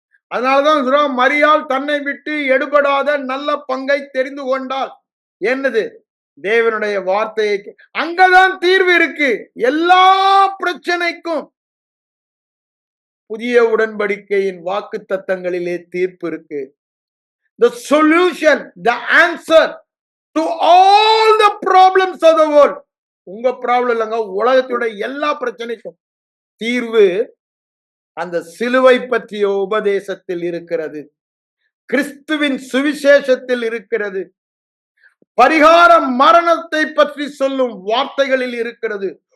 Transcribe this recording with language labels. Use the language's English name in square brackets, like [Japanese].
[Tamil] அதனாலதான் மரியாள் தன்னை விட்டு எடுபடாத நல்ல பங்கை தெரிந்து கொண்டால் என்னது, தேவனுடைய வார்த்தையை. அங்கதான் தீர்வு இருக்கு எல்லா பிரச்சனைக்கும். புதிய உடன்படிக்கையின் வாக்கு தத்தங்களிலே தீர்ப்பு இருக்கு. [English] The solution, the answer to all the problems of the world. [Tamil] உங்க ப்ராப்ளம் இல்லைங்க, உலகத்துடைய எல்லா பிரச்சனைக்கும் தீர்வு அந்த சிலுவை பற்றிய உபதேசத்தில் இருக்கிறது, கிறிஸ்துவின் சுவிசேஷத்தில் இருக்கிறது, பரிகார மரணத்தை பற்றி சொல்லும் வார்த்தைகளில் இருக்கிறது.